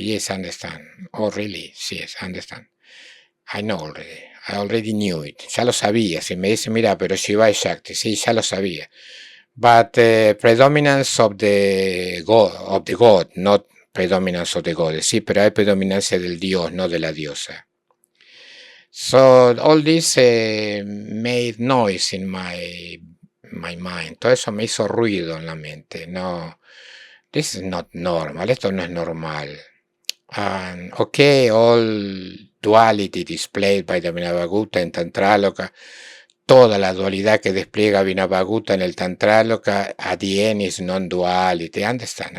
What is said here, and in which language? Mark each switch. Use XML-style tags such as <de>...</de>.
<en>Yes, I understand. Oh, really? Yes, I understand. I know already. I already knew it.</en> <es>Ya lo sabía. Si me dice, mira, pero Shiva es Shakti. Sí, ya lo sabía.</es> <en>But predominance of the God, not predominance of the goddess.</en> <es>Sí, pero hay predominancia del Dios, no de la diosa.</es> <en>So all this made noise in my mind.</en> <es>Todo eso me hizo ruido en la mente.</es> <en>No, this is not normal.</en> <es>Esto no es normal.</es> <en>And okay, all duality displayed by the Vinavagutta</en> <es>en Tantraloka, toda la dualidad que despliega Vinavagutta en el Tantraloka,</es> <en>at the end is non-duality. Understand?</en>